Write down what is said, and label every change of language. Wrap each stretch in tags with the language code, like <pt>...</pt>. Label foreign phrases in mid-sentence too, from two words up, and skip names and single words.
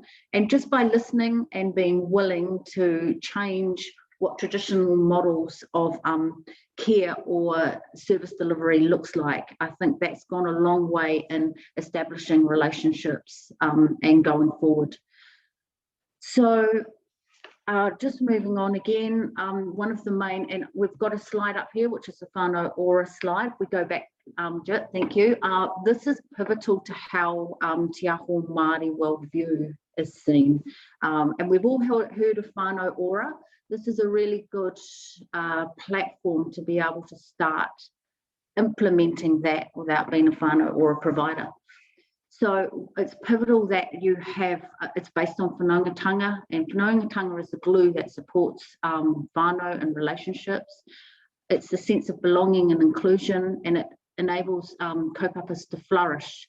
<en>And just by listening and being willing to change what traditional models of care or service delivery looks like, I think that's gone a long way in establishing relationships and going forward. So just moving on again, one of the main, and we've got a slide up here, which is the whānau ora slide. We go back, Jit, thank you. This is pivotal to how Te Aho Māori worldview is seen. And we've all heard of whānau ora. This is a really good platform to be able to start implementing that without being a whānau ora provider. So it's pivotal that you have, it's based on whanaungatanga, and whanaungatanga is the glue that supports whānau and relationships. it's the sense of belonging and inclusion, and it enables kaupapas to flourish.</en>